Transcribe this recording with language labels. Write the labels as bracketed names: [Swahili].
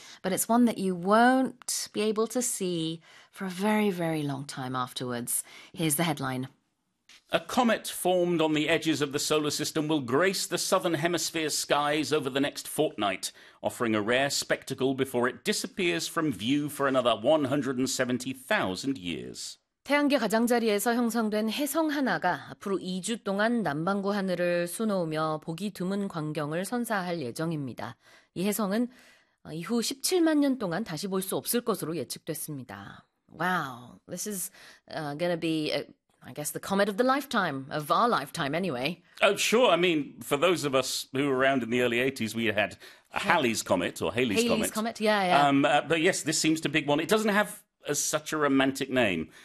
[English] But it's one that you won't be able to see for a very, very long time afterwards. Here's the headline. A comet formed on the edges of the solar system will grace the southern hemisphere skies over the next fortnight, offering a rare spectacle before it disappears from view for another 170,000 years. [Korean] 태양계 가장자리에서 형성된 혜성 하나가 앞으로 2주 동안 남반구 하늘을 수놓으며 보기 드문 광경을 선사할 예정입니다. 이 혜성은 이후 17만 년 동안 다시 볼수 없을 것으로 예측됐습니다. [English] Wow, this is gonna be, I guess, the comet of the lifetime, of our lifetime anyway. Oh, sure. I mean, for those of us who were around in the early 80s, we had Halley's Comet or Halley's Halley's Comet. Comet, yeah. But yes, this seems a big one. It doesn't have such a romantic name.